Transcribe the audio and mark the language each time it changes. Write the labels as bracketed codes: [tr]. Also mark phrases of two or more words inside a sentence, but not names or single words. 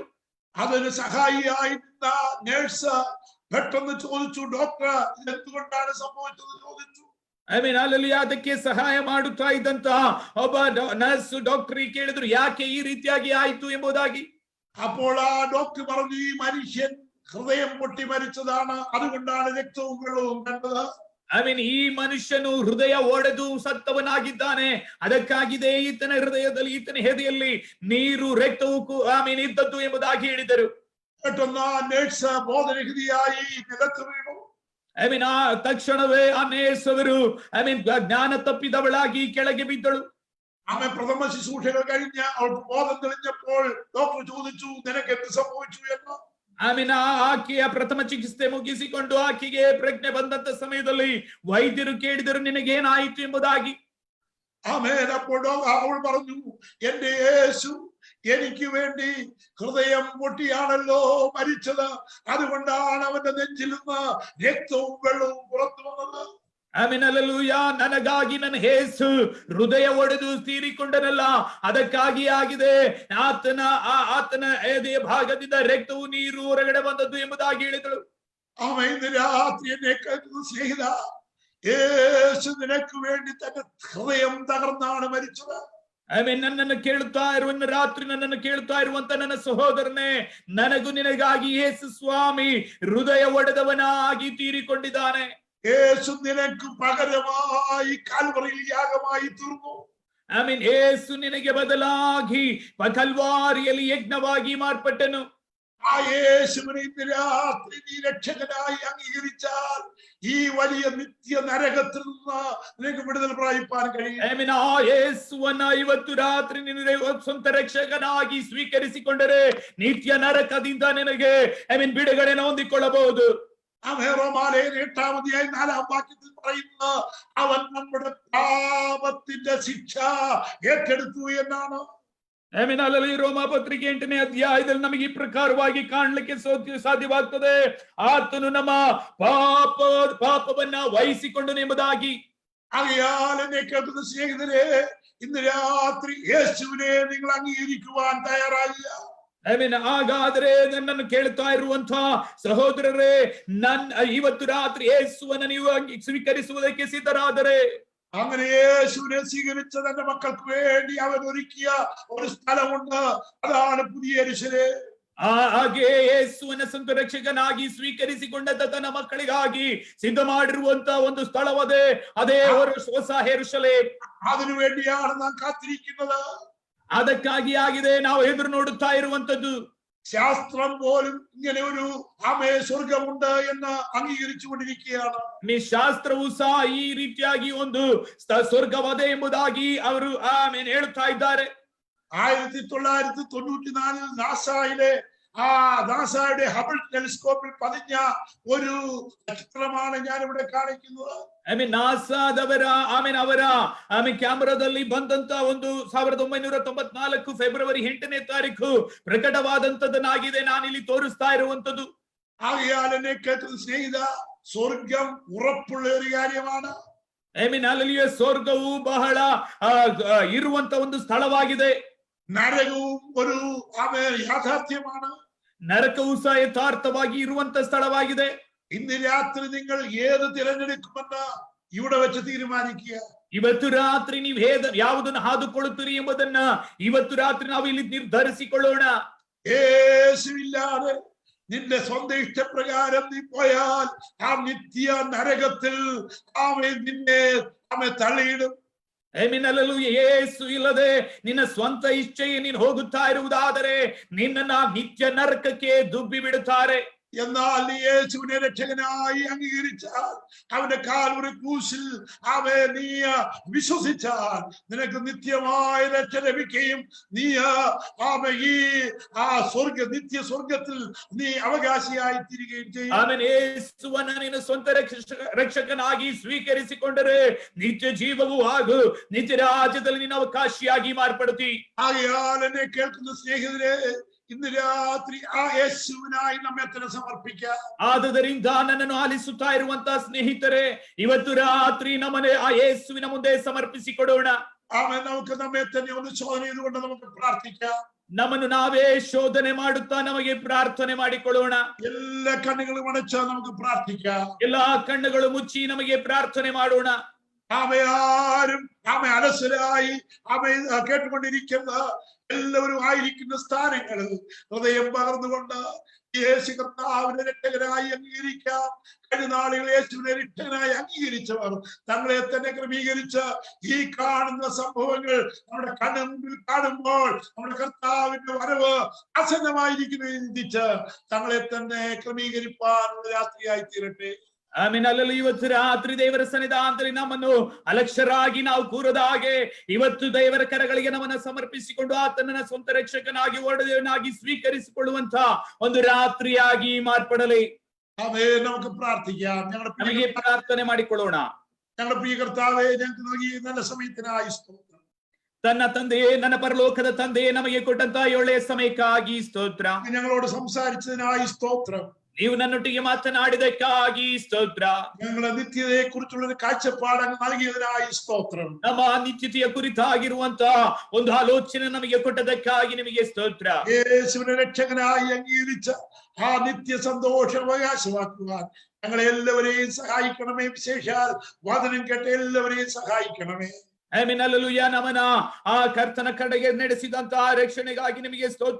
[ml] അതിന് സഹായിയായി നിന്ന നേഴ്സ് പെട്ടെന്ന് ചോദിച്ചു, ഡോക്ടർ എന്തുകൊണ്ടാണ് സംഭവിച്ചത് ചോദിച്ചു. [kn] ಅಲ್ಲಿ ಅದಕ್ಕೆ ಸಹಾಯ ಮಾಡುತ್ತಾ ಇದ್ದಂತಹ ಒಬ್ಬ ನರ್ಸ್ ಡಾಕ್ಟರ್ ಕೇಳಿದ್ರು, ಯಾಕೆ ಈ ರೀತಿಯಾಗಿ ಆಯ್ತು ಎಂಬುದಾಗಿ. [ml] അപ്പോൾ ആ ഡോക്ടർ പറഞ്ഞു, ഈ മനുഷ്യൻ ഹൃദയം പൊട്ടി മരിച്ചതാണ്, അതുകൊണ്ടാണ് രക്തവും വെള്ളവും കണ്ടത്. [kn] ಈ ಮನುಷ್ಯನು ಹೃದಯ ಒಡೆದು ಸತ್ತವನಾಗಿದ್ದಾನೆ, ಅದಕ್ಕಾಗಿದೆ ಈತನ ಹೃದಯದಲ್ಲಿ ಈತನ ಎದೆಯಲ್ಲಿ ನೀರು ರಕ್ತವು ಇದ್ದದ್ದು ಎಂಬುದಾಗಿ ಹೇಳಿದರು. [ml] പെട്ടെന്ന് ആ നേഴ്സ് ബോധരഹിതയായി നിലത്ത് വീണു. [kn] ಆ ತಕ್ಷಣವೇ ಆ ನೇರ್ಸ್ ಅವರು ಜ್ಞಾನ ತಪ್ಪಿದವಳಾಗಿ ಕೆಳಗೆ ಬಿದ್ದಳು. [ml] ആമേ പ്രഥമ ശുശ്രൂഷകൾ കഴിഞ്ഞ അവൾക്ക് ബോധം തെളിഞ്ഞപ്പോൾ ഡോക്ടർ ചോദിച്ചു, നിനക്ക് എന്ത് സംഭവിച്ചു എന്ന്. [kn] ಆಕೆಯ ಪ್ರಥಮ ಚಿಕಿತ್ಸೆ ಮುಗಿಸಿಕೊಂಡು ಆಕೆಗೆ ಪ್ರಜ್ಞೆ ಬಂದಂತ ಸಮಯದಲ್ಲಿ ವೈದ್ಯರು ಕೇಳಿದರು, ನಿನಗೇನಾಯಿತು ಎಂಬುದಾಗಿ. [ml] ആമേൻ. അപ്പോൾ അവൾ പറഞ്ഞു, എന്റെ യേശു എനിക്ക് വേണ്ടി ഹൃദയം പൊട്ടിയാണല്ലോ മരിച്ചത്, അതുകൊണ്ടാണ് അവന്റെ നെഞ്ചിൽ നിന്ന് രക്തവും വെള്ളവും പുറത്തു വന്നത്. [kn] ನನಗಾಗಿ ನನ್ನ ಯೇಸು ಹೃದಯ ಒಡೆದು ತೀರಿಕೊಂಡನಲ್ಲ, ಅದಕ್ಕಾಗಿ ಆಗಿದೆ ಆತನ ಎದೆಯ ಭಾಗದಿಂದ ರಕ್ತವು ನೀರು ಹೊರಗಡೆ ಬಂದದ್ದು ಎಂಬುದಾಗಿ ಹೇಳಿದಳು. [ml] ഇന്ന് രാത്രി എന്നെ കേൾക്കുന്ന സ്നേഹിത, യേശു നിനക്ക് വേണ്ടി തന്റെ ഹൃദയം തകർന്നാണ് മരിച്ചത്. [kn] ನನ್ನನ್ನು ಕೇಳುತ್ತಾ ಇರುವ ರಾತ್ರಿ ನನ್ನನ್ನು ಕೇಳುತ್ತಾ ಇರುವಂತ ನನ್ನ ಸಹೋದರನೇ, ನನಗೂ ನಿನಗಾಗಿ ಯೇಸು ಸ್ವಾಮಿ ಹೃದಯ ಒಡೆದವನಾಗಿ ತೀರಿಕೊಂಡಿದ್ದಾನೆ. [ml] യേശു നിനക്ക് പകരമായി കാൽവറിയിൽ യാഗമായി തീർന്നു. [kn] യേಸು ನಿನಗೆ ಬದಲಾಗಿ ಕಲ್ವಾರಿಯಲ್ಲಿ ಯಜ್ಞವಾಗಿ ಮಾರ್ಪಟ್ಟನು. [ml] ആ യേശുവിനെ ഇന്ന് രാത്രി നീ രക്ഷകനായി അംഗീകരിച്ചാൽ ഈ വലിയ നിത്യ നരകത്തിൽ നിന്ന് നിനക്ക് വിടുതൽ പ്രാപിപ്പാൻ കഴിയും. [kn] ಆ ಯೇಸುವನ್ನ ಇವತ್ತು ರಾತ್ರಿ ನಿನ್ನ ಸ್ವಂತ ರಕ್ಷಕನಾಗಿ ಸ್ವೀಕರಿಸಿಕೊಂಡರೆ ನಿತ್ಯ ನರಕದಿಂದ ನಿನಗೆ ಬಿಡುಗಡೆಯನ್ನು ಹೊಂದಿಕೊಳ್ಳಬಹುದು. [ml] റോമാലയൻ 8-ാം അധ്യായം 4-ാം വാക്യത്തിൽ പറയുന്ന, അവൻ നമ്മുടെ പാപത്തിന്റെ ശിക്ഷ ഏറ്റെടുത്തു എന്നാണ്. [kn] ರೋಮ ಪತ್ರಿಕೆ 8ನೇ ಅಧ್ಯಾಯದಲ್ಲಿ ನಮಗೆ ಈ ಪ್ರಕಾರವಾಗಿ ಕಾಣಲಿಕ್ಕೆ ಸಾಧ್ಯವಾಗ್ತದೆ, ಆತನು ನಮ್ಮ ಪಾಪವನ್ನ ವಹಿಸಿಕೊಂಡನು ಎಂಬುದಾಗಿ. [ml] ആകയാൽ എന്നെ കേൾക്കുന്ന സ്നേഹിതരെ, ഇന്ന് രാത്രി യേശുവിനെ നിങ്ങൾ അംഗീകരിക്കുവാൻ തയ്യാറായില്ല. [kn] ಹಾಗಾದ್ರೆ ನನ್ನನ್ನು ಕೇಳ್ತಾ ಇರುವಂತ ಸಹೋದರರೇ, ಇವತ್ತು ರಾತ್ರಿ ಯೇಸುವನ್ನು ನೀವು ಸ್ವೀಕರಿಸುವುದಕ್ಕೆ ಸಿದ್ಧರಾದರೆ, [ml] അങ്ങനെ യേശുവിനെ സ്വീകരിച്ച തന്റെ മക്കൾക്ക് വേണ്ടി അവൻ ഒരുക്കിയ ഒരു സ്ഥലമുണ്ട്, അതാണ് പുതിയ യെരൂശലേം. [kn] ಹಾಗೆ ಯೇಸುವನ್ನ ಸ್ವಂತ ರಕ್ಷಕನಾಗಿ ಸ್ವೀಕರಿಸಿಕೊಂಡಂತ ತನ್ನ ಮಕ್ಕಳಿಗಾಗಿ ಸಿದ್ಧ ಮಾಡಿರುವಂತ ಒಂದು ಸ್ಥಳವದೇ, ಅದೇ ಹೊಸ ಯೆರೂಶಲೇಮ್. [ml] അതിനു വേണ്ടിയാണ് നാം കാത്തിരിക്കുന്നത്. [kn] ಅದಕ್ಕಾಗಿ ಆಗಿದೆ ನಾವು ಎದುರು ನೋಡುತ್ತಾ ಇರುವಂತದ್ದು. [ml] ശാസ്ത്രം പോലും ഇങ്ങനെ ഒരു സ്വർഗമുണ്ട് എന്ന് അംഗീകരിച്ചുകൊണ്ടിരിക്കുകയാണ്. [kn] ಶಾಸ್ತ್ರವು ಸಹ ಈ ರೀತಿಯಾಗಿ ಒಂದು ಸ್ವರ್ಗವದೆ ಎಂಬುದಾಗಿ ಅವರು ಹೇಳುತ್ತಾ ಇದ್ದಾರೆ. [ml] 1994 നാസയിലെ നാസയുടെ ഹബിൾ ടെലിസ്കോപ്പിൽ പതിഞ്ഞ ഒരു ചിത്രമാണ് ഞാൻ ഇവിടെ കാണിക്കുന്നത്. [kn] ನಾಸಾದವರ ಅವರ ಕ್ಯಾಮರಾದಲ್ಲಿ ಬಂದಂತ ಒಂದು 1994 ಫೆಬ್ರವರಿ 8ನೇ ತಾರೀಕು ಪ್ರಕಟವಾದಂತದನ್ನಾಗಿದೆ ನಾನಿಲ್ಲಿ ತೋರಿಸ್ತಾ ಇರುವಂತದ್ದು. [ml] ആകയാൽ എന്നെ കേൾക്കുന്ന സ്നേഹിത, സ്വർഗം ഉറപ്പുള്ള ഒരു കാര്യമാണ്. [kn] ಅಲ್ಲಿಯೇ ಸ್ವರ್ಗವು ಬಹಳ ಇರುವಂತ ಒಂದು ಸ್ಥಳವಾಗಿದೆ. [ml] നരകവും ഒരു യാഥാർത്ഥ്യമാണ്. [kn] ನರಕವು ಸಹ ಯಥಾರ್ಥವಾಗಿ ಇರುವಂತ ಸ್ಥಳವಾಗಿದೆ. [ml] ഇന്ന് രാത്രി നിങ്ങൾ ഏത് തിരഞ്ഞെടുക്കുമെന്ന് ഇവിടെ വെച്ച് തീരുമാനിക്കുക. [kn] ಇವತ್ತು ರಾತ್ರಿ ನೀವು ಯಾವುದನ್ನು ಹಾದುಕೊಳ್ಳುತ್ತೀರಿ ಎಂಬುದನ್ನ ಇವತ್ತು ರಾತ್ರಿ ನಾವು ಇಲ್ಲಿ ನಿರ್ಧರಿಸಿಕೊಳ್ಳೋಣ. [ml] യേശുവില്ലാതെ നിന്റെ സ്വന്തം ഇഷ്ടപ്രകാരം നീ പോയാൽ ആ നിത്യ നരകത്തിൽ നിന്നെ തള്ളിയിടും. [kn] ಯೇಸು ಇಲ್ಲದೆ ನಿನ್ನ ಸ್ವಂತ ಇಚ್ಛೆಗೆ ನೀನು ಹೋಗುತ್ತಾ ಇರುವುದಾದರೆ ನಿನ್ನನ್ನ ನಿತ್ಯ ನರಕಕ್ಕೆ ದುಬ್ಬಿ ಬಿಡುತ್ತಾರೆ. [ml] എന്നാൽ നീ യേശുവിനെ രക്ഷകനായി അംഗീകരിച്ചാൽ, അവന്റെ കാൽവരി ക്രൂശിൽ നീ വിശ്വസിച്ചാൽ നിനക്ക് നിത്യമായ രക്ഷ ലഭിക്കുകയും നീ ഈ നിത്യ സ്വർഗത്തിൽ നീ അവകാശിയായി തീരുകയും ചെയ്യും. [kn] ಯೇಸುವನ್ನ ನಿನ್ನ ಸ್ವಂತ ರಕ್ಷಕನಾಗಿ ಸ್ವೀಕರಿಸಿಕೊಂಡರೆ ನಿತ್ಯ ಜೀವವೂ ಹಾಗೂ ನಿತ್ಯ ರಾಜ್ಯದಲ್ಲಿ ನಿನ್ನ ಅವಕಾಶಿಯಾಗಿ ಮಾರ್ಪಡುತ್ತಿ. [ml] ആകയാൽ എന്നെ കേൾക്കുന്ന സ്നേഹിതരെ, ഇന്ന് രാത്രി ആ യേശുവിനായി നമ്മെ തന്നെ സമർപ്പിക്കാം. [kn] ಆದುದರಿಂದ ನನ್ನನ್ನು ಆಲಿಸುತ್ತಾ ಇರುವಂತಹ ಸ್ನೇಹಿತರೆ, ಇವತ್ತು ರಾತ್ರಿ ನಮ್ಮನೆ ಆ ಯೇಸುವಿನ ಮುಂದೆ ಸಮರ್ಪಿಸಿಕೊಡೋಣ. [ml] ആമേൻ. നമുക്ക് നമ്മെ തന്നെ ഒന്ന് ശോധന ചെയ്തുകൊണ്ട് നമുക്ക് പ്രാർത്ഥിക്കാം. [kn] ನಮ್ಮನ್ನು ನಾವೇ ಶೋಧನೆ ಮಾಡುತ್ತಾ ನಮಗೆ ಪ್ರಾರ್ಥನೆ ಮಾಡಿಕೊಳ್ಳೋಣ. [ml] എല്ലാ കണ്ണുകളും അടച്ച് നമുക്ക് പ്രാർത്ഥിക്കാം. [kn] ಎಲ್ಲಾ ಕಣ್ಣುಗಳು ಮುಚ್ಚಿ ನಮಗೆ ಪ್ರಾರ್ಥನೆ ಮಾಡೋಣ. [ml] ആരും അലസരായി കേട്ടുകൊണ്ടിരിക്കുന്ന എല്ലാവരും ആയിരിക്കുന്ന സ്ഥാനങ്ങളിൽ ഹൃദയം പകർന്നുകൊണ്ട് യേശു കർത്താവിനെ രക്ഷകനായി അംഗീകരിക്കാം. കഴിഞ്ഞ നാളുകൾ യേശുവിനെ രക്ഷകനായി അംഗീകരിച്ചവർ തങ്ങളെ തന്നെ ക്രമീകരിച്ച് ഈ കാണുന്ന സംഭവങ്ങൾ നമ്മുടെ കണ്ണിൽ കാണുമ്പോൾ നമ്മുടെ കർത്താവിന്റെ വരവ് അസന്നമായിരിക്കുന്നു ചിന്തിച്ച് തങ്ങളെ തന്നെ ക്രമീകരിപ്പാനുള്ള രാത്രിയായി തീരട്ടെ. [kn] ಆಮೇಲೆ ಅಲ್ಲಲ್ಲಿ ಇವತ್ತು ರಾತ್ರಿ ದೇವರ ಸನ್ನಿಧಾನದಲ್ಲಿ ನಮ್ಮನ್ನು ಅಲಕ್ಷ್ಯರಾಗಿ ನಾವು ಕೂರದ ಹಾಗೆ ಇವತ್ತು ದೇವರ ಕರಗಳಿಗೆ ನಮ್ಮನ್ನು ಸಮರ್ಪಿಸಿಕೊಂಡು ಆತನನ್ನ ಸ್ವಂತ ರಕ್ಷಕನಾಗಿ ಒಡೆಯನಾಗಿ ಸ್ವೀಕರಿಸಿಕೊಳ್ಳುವಂತ ಒಂದು ರಾತ್ರಿಯಾಗಿ ಮಾರ್ಪಡಲಿ. [ml] നമുക്ക് പ്രാർത്ഥിക്കാം. [kn] ನಮಗೆ ಪ್ರಾರ್ಥನೆ ಮಾಡಿಕೊಳ್ಳೋಣ. [ml] ഞങ്ങളുടെ പ്രിയ കർത്താവേ, ഞങ്ങൾക്ക് നൽകിയ നല്ല സമയത്തിനായി സ്തോത്രം. [kn] ತನ್ನ ತಂದೆಯೇ, ನನ್ನ ಪರಲೋಕದ ತಂದೆಯೇ, ನಮಗೆ ಕೊಟ್ಟಂತ ಒಳ್ಳೆಯ ಸಮಯಕ್ಕಾಗಿ ಸ್ತೋತ್ರ. [ml] ഞങ്ങളോട് സംസാരിച്ചതിനായി സ്തോത്രം. [kn] ನೀವು ನನ್ನೊಟ್ಟಿಗೆ ಮಾತನಾಡಿದಕ್ಕಾಗಿ ಸ್ತೋತ್ರ. [ml] ഞങ്ങളുടെ നിത്യതയെ കുറിച്ചുള്ള ഒരു കാഴ്ചപ്പാട് അങ്ങ് നൽകിയതിനായി സ്തോത്രം. [kn] ನಮ್ಮ ನಿತ್ಯತೆಯ ಕುರಿತಾಗಿರುವಂತ ಒಂದು ಆಲೋಚನೆ ನಮಗೆ ಕೊಟ್ಟದಕ್ಕಾಗಿ ನಿಮಗೆ ಸ್ತೋತ್ರ. [ml] യേശുവിനെ രക്ഷകനായി അംഗീകരിച്ച ആ നിത്യ സന്തോഷം അവകാശമാക്കുവാൻ ഞങ്ങളെ എല്ലാവരെയും സഹായിക്കണമേ. വിശേഷാൽ വചനം കേട്ട എല്ലാവരെയും സഹായിക്കണമേ. [kn] ಆಮೆನ್. ಹಲ್ಲೆಲೂಯಾ. ನಮನ ಆ ಕರ್ತನ ಕಡೆಗೆ ನಡೆಸಿದಂತಹ ರಕ್ಷಣೆಗಾಗಿ ನಿಮಗೆ ಸ್ತೋತ್ರ.